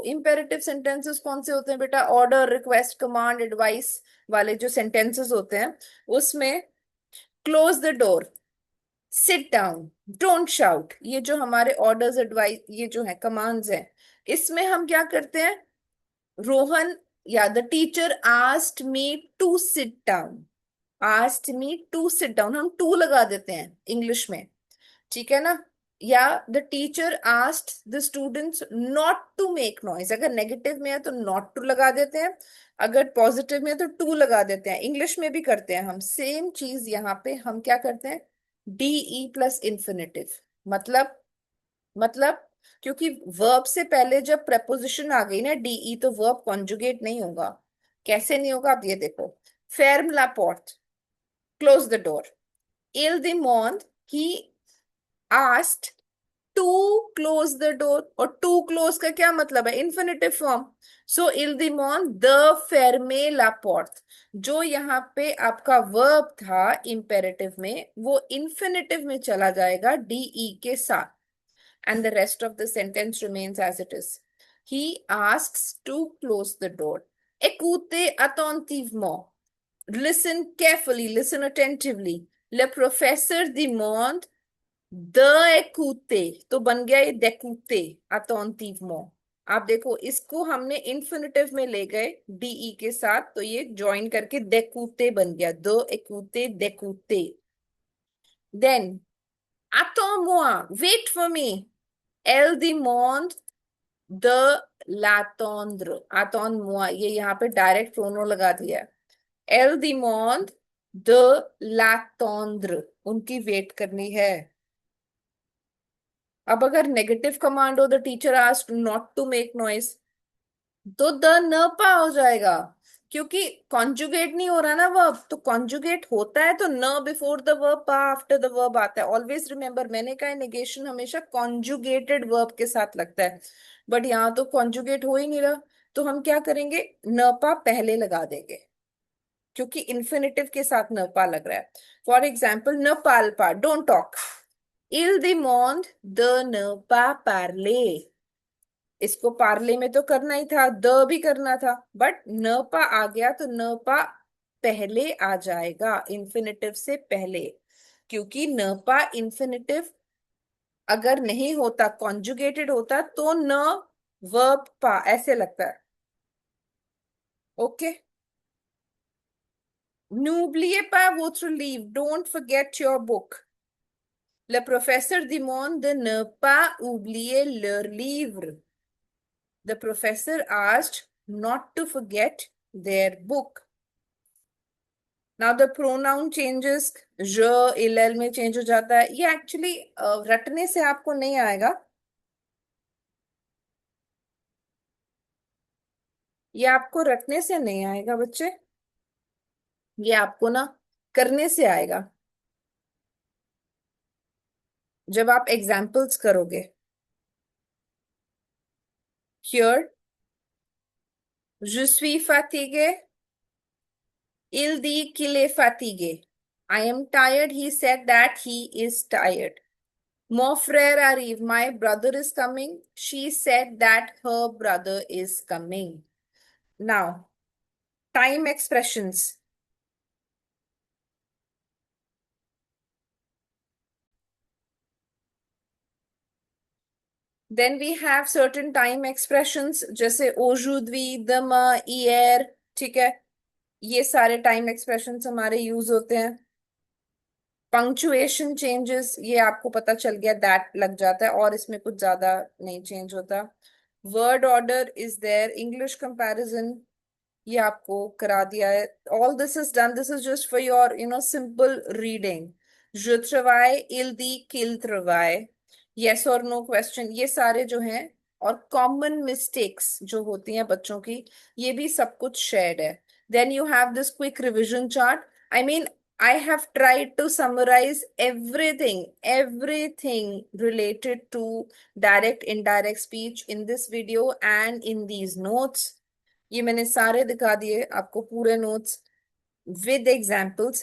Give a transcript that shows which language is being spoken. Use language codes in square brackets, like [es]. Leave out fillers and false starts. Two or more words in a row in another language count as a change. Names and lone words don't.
[en] imperative sentences [hi] कौन से होते हैं बेटा? [en] order, request, command, advice [hi] वाले जो सेंटेंसेस होते हैं उसमें [en] close the door, sit down, don't shout, [hi] ये जो हमारे [en] orders, advice, [hi] ये जो है कमांड्स हैं, इसमें हम क्या करते हैं? [en] Rohan या the teacher asked me to sit down. asked me to sit down, [hi] हम टू लगा देते हैं इंग्लिश में, ठीक है ना। [en] या the teacher asked the students not to make noise, [hi] अगर नेगेटिव में है तो [en] not to [hi] लगा देते हैं, अगर पॉजिटिव में है तो टू लगा देते हैं। इंग्लिश में भी करते हैं हम सेम चीज, यहाँ पे हम क्या करते हैं, डीई [en] plus infinitive. [hi] मतलब मतलब क्योंकि वर्ब से पहले जब preposition आ गई ना डीई, तो वर्ब कॉन्जुगेट नहीं होगा। कैसे नहीं होगा आप ये देखो, [fr] ferm la porte, [en] close the door, [fr] il demande, [en] he asked to close the door, [hi] और [en] to close [hi] का क्या मतलब है, [en] infinitive form. [hi] सो [fr] il demande de fermer la porte, [hi] जो यहाँ पे आपका वर्ब था इंपेरेटिव में, वो इन्फिनेटिव में चला जाएगा डीई के साथ, [en] and the rest of the sentence remains as it is. He asks to close the door. [fr] Écoutez attentivement. [en] Listen carefully, listen attentively. [fr] Le professeur demande de écouter, [hi] तो बन गया ये [fr] d'écouter attentivement। [hi] आप देखो इसको हमने इन्फिनिटिव में ले गए डीई के साथ, तो ये ज्वाइन करके d'écouter बन गया, [fr] de écouter, d'écouter। Then attends-moi, [en] wait for me, [fr] elle demande de l'attendre। attends-moi, [hi] ये यहाँ पे [en] direct prono [hi] लगा दिया है। [fr] elle demande de l'attendre, [hi] उनकी वेट करनी है। अब अगर नेगेटिव कमांड हो, [en] the teacher asked not to make noise, [hi] तो [fr] de ne pas [hi] हो जाएगा, क्योंकि कॉन्जुगेट नहीं हो रहा ना वर्ब। तो कॉन्जुगेट होता है तो न [en] before the verb, [hi] पा [en] after the verb [hi] आता है। [en] always remember, [hi] मैंने कहा नेगेशन हमेशा [en] conjugated verb [hi] के साथ लगता है, बट यहाँ तो कॉन्जुगेट हो ही नहीं रहा, तो हम क्या करेंगे, [fr] ne pas [hi] पहले लगा देंगे, क्योंकि इन्फिनिटिव के साथ न पा लग रहा है। [en] for example, [fr] ne parle pas, [en] don't talk, [fr] il demande de ne pas parler। [hi] इसको पार्ले में तो करना ही था, द भी करना था, बट [fr] ne pas [hi] आ गया तो [fr] ne pas [hi] पहले आ जाएगा, इन्फिनिटिव से पहले, क्योंकि [fr] ne pas [hi] इन्फिनिटिव अगर नहीं होता, कॉन्जुगेटेड होता, तो न वर्ब पा ऐसे लगता है। [en] ओके, [fr] n'oubliez pas votre livre, [en] don't forget your book। [fr] Le professeur demande de ne pas oublier leur livre। [en] The professor asked not to forget their book। Now the pronoun changes, j ill [hi] में चेंज हो जाता है। ये एक्चुअली रटने से आपको नहीं आएगा, ये आपको रटने से नहीं आएगा बच्चे, ये आपको ना करने से आएगा, जब आप एग्जाम्पल्स करोगे। [en] Here, [fr] je suis fatigué, il dit qu'il est fatigué। [en] I am tired, he said that he is tired। [fr] Mon frère arrive, [en] my brother is coming, she said that her brother is coming। Now, time expressions. Then we have certain time expressions, [hi] जैसे [fr] aujourd'hui, demain, hier, [hi] ठीक है, ये सारे [en] time expressions [hi] हमारे यूज होते हैं। [en] punctuation changes, [hi] ये आपको पता चल गया, दैट लग जाता है, और इसमें कुछ ज्यादा नहीं चेंज होता। [en] word order is there, English comparison [hi] ये आपको करा दिया है। [en] all this is done, this is just for your simple reading. [fr] je travaille, il dit qu'il travaille, [hi] yes और [en] no question, [hi] ये सारे जो हैं, और [en] common mistakes [hi] जो होती हैं बच्चों की, ये भी सब कुछ शेयर्ड है। [en] then you have this quick revision chart. I mean, I have tried to summarize everything related to direct, indirect speech in this video and in these notes। [hi] ये मैंने सारे दिखा दिए आपको, पूरे नोट्स [en] with examples।